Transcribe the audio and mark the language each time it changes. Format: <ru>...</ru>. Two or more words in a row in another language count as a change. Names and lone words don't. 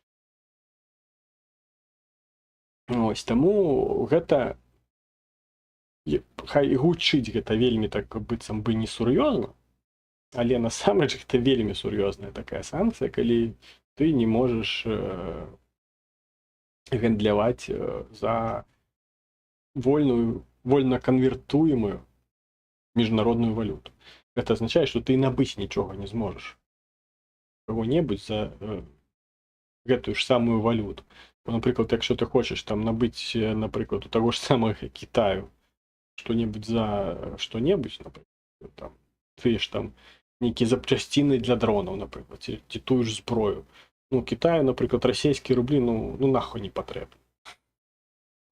<be>Ось, таму гэта, хай гучыць гэта вельмі так быццам бы несур'ёзна, але насамрэч гэта вельмі сур'ёзная такая санкцыя, калі ты не можаш гандляваць за вольна канвертуемую міжнародную валюту. Гэта азначае, што ты набыць нічога не зможаш. Каго-небудзь за гэтую ж самую валюту. Напрыклад,</be> <uk>якщо ти хочеш там</uk> <be>набыць, напрыклад, у таго ж самага Китаю што-небудзь за што-небудзь, напрыклад, там, ты ж там нейкія запчасціны для дронаў, напрыклад, ці тую ж зброю. Ну, Китаю, напрыклад, расійскія рублі, ну нахуй не патрэбны.</be>